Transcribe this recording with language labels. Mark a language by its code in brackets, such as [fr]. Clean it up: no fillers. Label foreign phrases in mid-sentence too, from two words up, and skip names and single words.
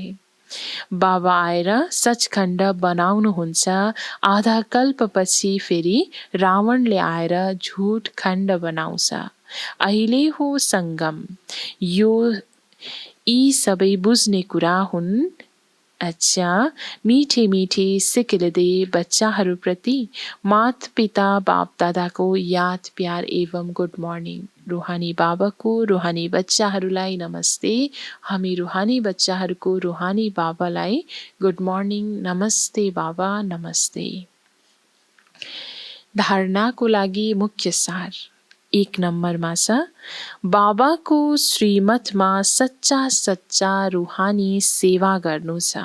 [ne] बाबा आएर सचखण्ड बनाउनुहुन्छ। आधा कल्पपछि फेरि रावणले आएर झुट खण्ड बनाउँछ। अहिले हो सङ्गम। यो यी सबै बुझ्ने कुरा हुन्। अच्छा, [hi] मिठे मिठे सिक्किलदे [ne] बच्चाहरूप्रति माता पिता बाप दादाको याद प्यार एवं [en] good morning. [ne] रुहानी बाबाको रुहानी बच्चाहरूलाई नमस्ते। हामी रुहानी बच्चाहरूको रुहानी बाबालाई [en] good morning, [ne] नमस्ते बाबा, नमस्ते। धारणाको लागि मुख्य सार 1 नम्बरमा छ बाबाको श्रीमतमा सच्चा रुहानी सेवा गर्नु छ।